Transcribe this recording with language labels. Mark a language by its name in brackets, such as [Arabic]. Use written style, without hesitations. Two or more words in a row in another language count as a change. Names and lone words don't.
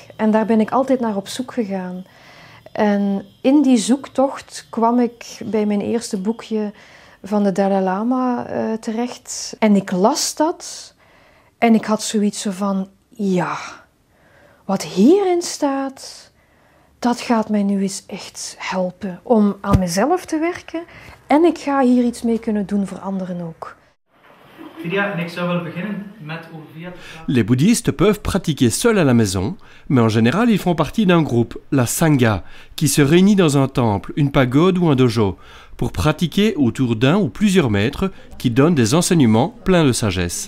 [Dutch] En daar ben ik altijd naar op zoek gegaan. En in die zoektocht kwam ik bij mijn eerste boekje van de Dalai Lama terecht. En ik las dat en ik had zoiets van, ja, wat hierin staat, dat gaat mij nu eens echt helpen om aan mezelf te werken. En ik ga hier iets mee kunnen doen voor anderen ook. [French] Les bouddhistes peuvent pratiquer seuls à la maison, mais en général ils font partie d'un groupe, la Sangha, qui se réunit dans un temple, une pagode ou un dojo, pour pratiquer autour d'un ou plusieurs maîtres qui donnent des enseignements pleins de sagesse.